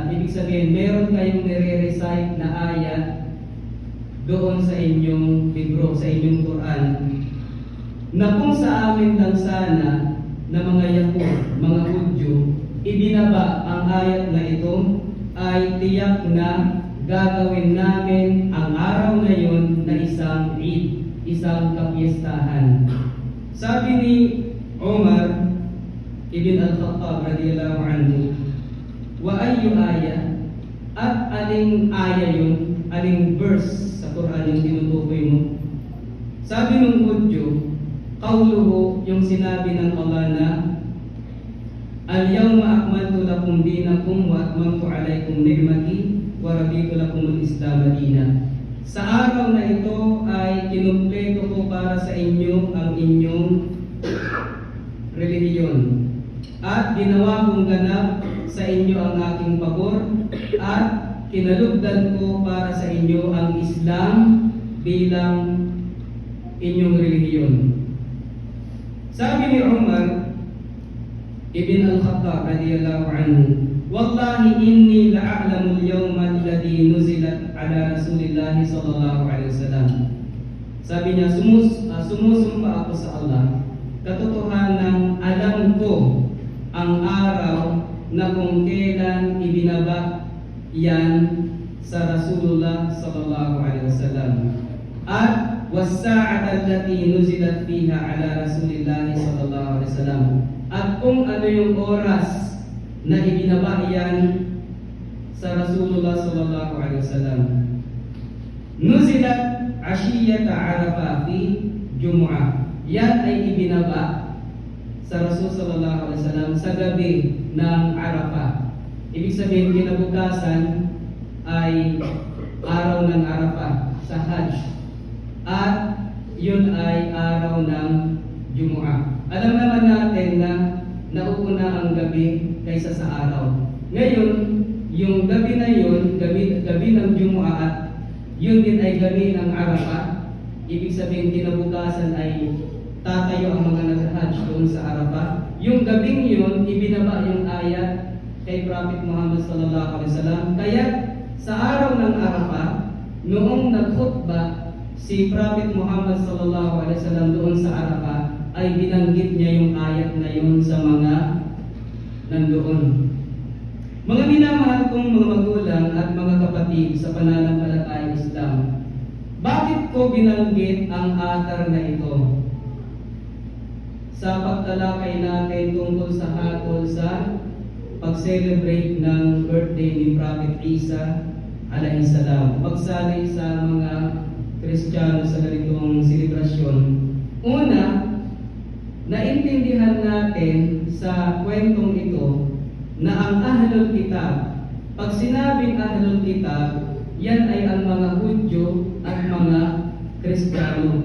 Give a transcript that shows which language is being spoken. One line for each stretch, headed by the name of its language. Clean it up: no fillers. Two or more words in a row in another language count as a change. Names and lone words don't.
Filipino: Ibig sabihin, meron kayong nire-recite na ayat doon sa inyong libro, sa inyong Quran, na kung sa amin lang sana na mga Yahud, mga Hudyo, ibinaba ang ayat na ito, ay tiyak na gagawin namin ang araw na yun na isang Eid, isang kapiestahan. Sabi ni Umar ibn al-Khattab
Arabic: رضي الله عنه، وأي آية,
Filipino: at aling aya yun, aling verse sa Quran yung tinutukoy mo? Sabi ng Hudyo,
Arabic: qawluhu,
Filipino: yung sinabi ng Allah na
Arabic: اليوم أكملت لكم دينكم وأتممت عليكم نعمتي ورضيت لكم الإسلام دينا.
Filipino: Sa araw na ito ay kinumpleto ko para sa inyo ang inyong relihiyon, at ginawa kong ganap sa inyo ang aking pabor, at kinalugdan ko para sa inyo ang Islam bilang inyong relihiyon. Sabi ni Umar ibn al-Khattab
Arabic: رضي الله عنه، والله إني لأعلم اليوم الذي نزلت على رسول الله صلى الله عليه وسلم.
Filipino: Sabi niya, sumusumpa ako sa Allah, katotohanan alam ko ang araw na kung kailan ibinaba yan sa Rasulullah
Arabic: صلى الله عليه وسلم,
Filipino: at
Arabic: والساعة التي نزلت فيها على رسول الله صلى الله عليه وسلم,
Filipino: at kung ano yung oras na ibinaba yan sa Rasulullah
Arabic: صلى الله عليه وسلم. نزلت عشية عرفة في جمعة.
Filipino: Yan ay ibinaba sa Rasul
Arabic: صلى الله عليه وسلم
Filipino: sa gabi ng Arafah. Ibig sabihin, kinabukasan ay araw ng Arafah sa Hajj, at yun ay araw ng Jumu'ah. Alam naman natin na nauna ang gabi kaysa sa araw. Ngayon, yung gabi na yun, gabi ng Jumu'ah, at yun din ay gabi ng Arafah. Ibig sabihin, kinabukasan ay tatayo ang mga nag-Hajj doon sa Arafah. Yung gabing yun, ibinaba yung ayat kay Prophet Muhammad
Arabic: صلى الله عليه وسلم.
Filipino: Kaya sa araw ng Arafah, noong nagkhutbah si Prophet Muhammad
Arabic: صلى الله عليه وسلم
Filipino: doon sa Arafah, ay binanggit niya yung ayat na yun sa mga nandoon. Mga minamahal kong mga magulang at mga kapatid sa pananampalatayang Islam, bakit ko binanggit ang atar na ito? Sa pagtalakay natin tungkol sa hatol sa pag-celebrate ng birthday ni Prophet Isa
Arabic: عليه السلام,
Filipino: pagsali sa mga Kristiyano sa ganitong selebrasyon. Una, naintindihan natin sa kwentong ito na ang
Arabic: أهل الكتاب,
Filipino: pag sinabing
Arabic: أهل الكتاب,
Filipino: yan ay ang mga Hudyo at mga Kristiyano.